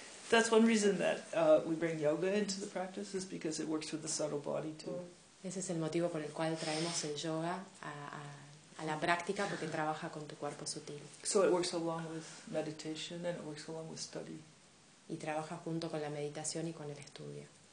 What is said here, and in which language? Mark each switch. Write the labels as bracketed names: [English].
[English] That's one reason that we bring yoga into the practice, is because it works with the subtle body too. [Spanish] Ese es el motivo por el cual traemos el yoga a la práctica, porque trabaja con tu cuerpo sutil. [English] So it works along with meditation and it works along with study. [Spanish] Y trabaja junto con la meditación y con el estudio.